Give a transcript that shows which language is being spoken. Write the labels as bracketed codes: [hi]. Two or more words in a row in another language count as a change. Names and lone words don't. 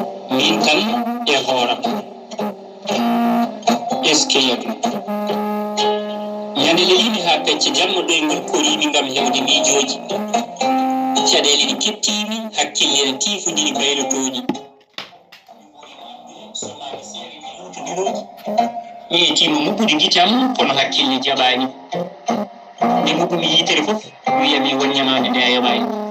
[ff] Min kam e hoore am. [fr] Est-ce que [ff] yadu? Ñande le yimi ha pecce jamma ɗo e ngol korimi ngam hewde miijoji. Caɗele ɗi kettimi, hakkille ne tifodiri baylotoji. Mi yettimo mubbude gitam, kono hakkille jaɓani. Nde mbubbumi yitere fof, wiyami won ñamande nde a yoɓani.